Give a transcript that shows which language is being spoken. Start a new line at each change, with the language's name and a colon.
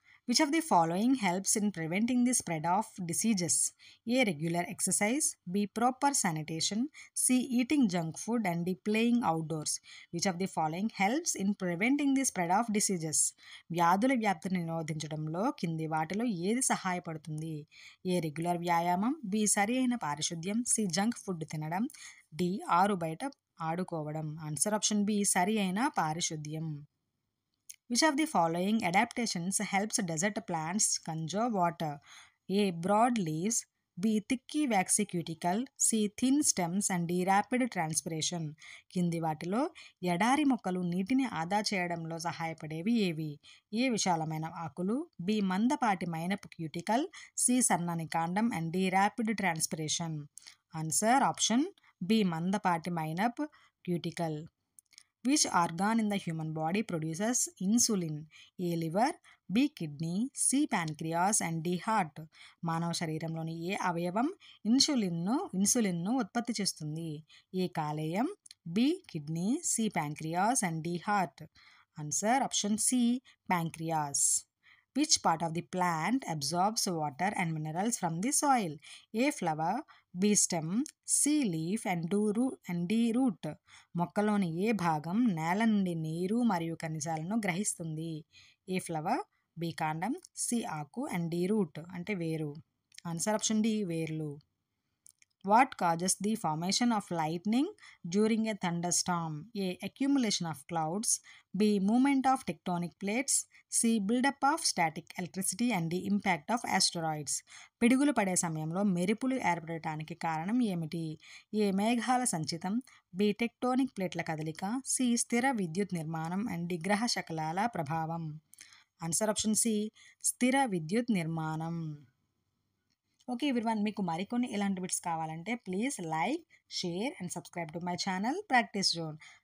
English: Which of the following helps in preventing the spread of diseases? A. Regular exercise, B. Proper sanitation, C. Eating junk food and D. Playing outdoors. Which of the following helps in preventing the spread of diseases?
Telugu: వ్యాధుల వ్యాప్తిని నిరోధించడంలో కింది వాటిలో ఏది సహాయపడుతుంది? ఏ regular వ్యాయామం, B సరి అయిన పారిశుద్ధ్యం, సి జంక్ ఫుడ్ తినడం, డి ఆరు బయట ఆడుకోవడం. ఆన్సర్ ఆప్షన్ బి సరి అయిన పారిశుద్ధ్యం.
English: Which of the following adaptations helps desert plants conserve water? A. Broad leaves, B. Thicky waxy cuticle, C. Thin stems and D. Rapid transpiration.
Telugu: కింది వాటిలో ఎడారి మొక్కలు నీటిని ఆదా చేయడంలో సహాయపడేవి ఏవి? ఏ విశాలమైన ఆకులు, బి మందపాటి మైనపు క్యూటికల్, సి సన్నని కాండం and D rapid transpiration. Answer option B మందపాటి మైనప్ cuticle.
English: Which organ in the human body produces insulin? A. liver, B. kidney, C. pancreas and D. heart.
Telugu: మానవ శరీరంలోని ఏ అవయవం ఇన్సులిన్ను ఉత్పత్తి చేస్తుంది? ఏ కాలేయం, B kidney, C pancreas and D heart. Answer option C pancreas.
English: Which part of the plant absorbs water and minerals from the soil? A. flower, B. stem, C. leaf and D. root.
Telugu: మొక్కలోని ఏ భాగం నేల నుండి నీరు మరియు ఖనిజాలను గ్రహిస్తుంది? ఏ flower, B కాండం, C ఆకు and D route అంటే వేరు. ఆన్సర్ ఆప్షన్ డి వేర్లు.
English: What causes the formation of lightning during a thunderstorm? A. Accumulation of clouds, B. Movement of tectonic plates, C. Buildup of static electricity and D. Impact of asteroids.
Telugu: పిడుగులు పడే సమయంలో మెరుపులు ఏర్పడటానికి కారణం ఏమిటి? ఏ. మేఘాల సంచితం, B. Tectonic ప్లేట్ల కదలిక, సి. స్థిర విద్యుత్ నిర్మాణం అండ్ డి. గ్రహ శకలాల ప్రభావం. ఆన్సర్ ఆప్షన్ సి స్థిర విద్యుత్ నిర్మాణం.
English: okay everyone,
Telugu: మీకు మరికొన్ని ఇలాంటి బిట్స్ కావాలంటే
English: please like, share and subscribe to my channel
Telugu: practice zone.